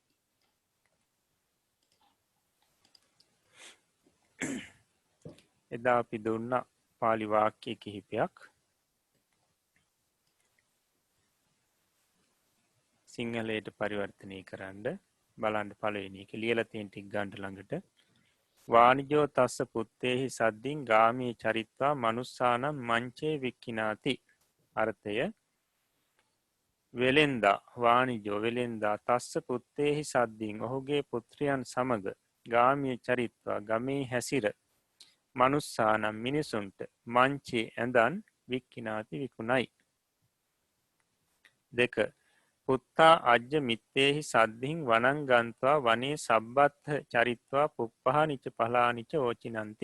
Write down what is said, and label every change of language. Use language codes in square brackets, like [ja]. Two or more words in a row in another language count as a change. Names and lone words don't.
[si] එදා අපි දුන්න පාලි වාක්‍ය කිහිපයක් සිංහලයට පරිවර්තනය කරන්න බලන්න. පළවෙනි එක ලියලා තියෙන ටික ගන්න ළඟට [pi] වානිජෝ තස්ස පුත්තේහි සද්දින් ගාමී චරිත්වා මනුස්සානම් මංචේ වික්කිනාති. [si] අර්ථය වෙලෙන්දා වානිජෝ වෙලෙන්දා [pi] තස්ස පුත්තේහි සද්දින් [si] ඔහුගේ පුත්‍රයන් සමග [pi] ගාමී චරිත්වා [si] ගමේ හැසිර මනුස්සානම් මිනිසුන්ට මංචේ ඇඳන් වික්කිනාති විකුණයි. [pi] දෙක පුත්තා අජ්‍ය මිත්තේහි සද්ධින් වනං ගන්ත්වා වනේ සබ්බත්හ චරිත්වා පුප්පහනිච පලානිච ඕචිනන්ති.